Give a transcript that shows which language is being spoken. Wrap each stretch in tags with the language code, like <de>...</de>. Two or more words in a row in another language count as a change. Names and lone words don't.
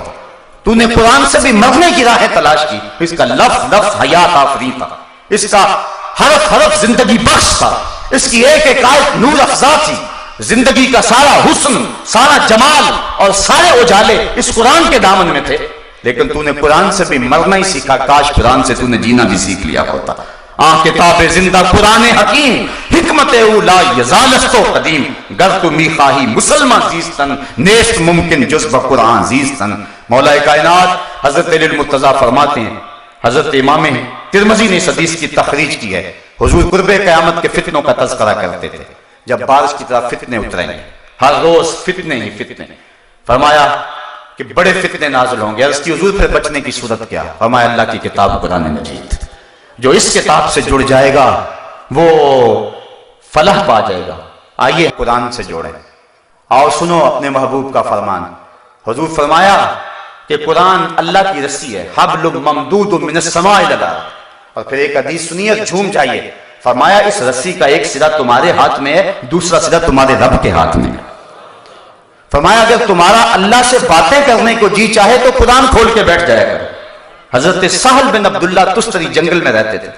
<ur>تو نے قرآن سے بھی مرنے کی راہیں تلاش کی. اس کا لفظ لفظ حیات آفری تھا، اس کا حرف حرف زندگی بخش تھا، اس کی ایک ایک آیت نور افزا تھی. زندگی کا سارا حسن، سارا جمال اور سارے اجالے اس قرآن کے دامن میں تھے. لیکن تو نے قرآن سے بھی مرنا ہی سیکھا کاش قرآن سے تو نے جینا بھی سیکھ لیا ہوتا.</ur> <fa>کتاب زندہ قرآن حکیم حکمت او لا یزالست و قدیم گر تو می خواہی مسلمان زیستن نیست ممکن جز بقرآن زیستن.</fa> <ur>مولا کائنات حضرت علی المرتضیٰ فرماتے ہیں، حضرت امام ترمذی نے اس حدیث کی تخریج کی ہے، حضور قرب قیامت کے فتنوں کا تذکرہ کرتے تھے. جب بارش کی طرح فتنے اتریں گے، ہر روز فتنے ہی فتنے، فرمایا کہ بڑے فتنے نازل ہوں گے. اس کی حضور پھر بچنے کی صورت کیا؟ فرمایا اللہ کی کتاب قرآن مجید، جو اس کتاب سے جڑ جائے گا وہ فلاح پا جائے گا. آئیے قرآن سے جوڑیں، آؤ سنو اپنے محبوب کا فرمان. حضور فرمایا کہ قرآن اللہ کی رسی ہے،</ur> <ar>حبل ممدود من السماء الی الارض.</ar> <ur>اور پھر ایک حدیث سنیے جھوم جائیے. فرمایا اس رسی کا ایک سرا تمہارے ہاتھ میں ہے، دوسرا سرا تمہارے رب کے ہاتھ میں ہے. فرمایا اگر تمہارا اللہ سے باتیں کرنے کو جی چاہے تو قرآن کھول کے بیٹھ جائے گا. حضرت سہل بن عبداللہ تستری جنگل میں رہتے تھے.</ur>